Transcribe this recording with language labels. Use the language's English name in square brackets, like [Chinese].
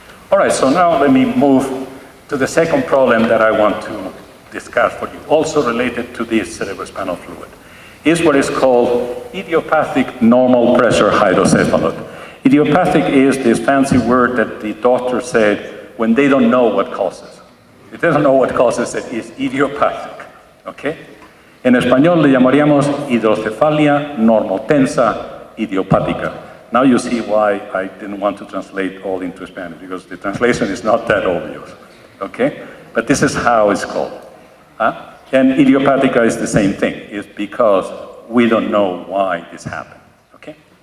[English] All right, so now let me move to the second problem that I want to discuss for you, also related to this cerebrospinal fluid, is what is called idiopathic normal pressure hydrocephalus. Idiopathic is this fancy word that the doctor said when they don't know what causes. If they don't know what causes it, is idiopathic, okay? [Spanish] En español le llamaríamos hidrocefalia normotensa idiopática. [English] Now you see why I didn't want to translate all into Spanish, because the translation is not that obvious, okay? But this is how it's called. And idiopatica is the same thing. It's because we don't know why this happened, okay?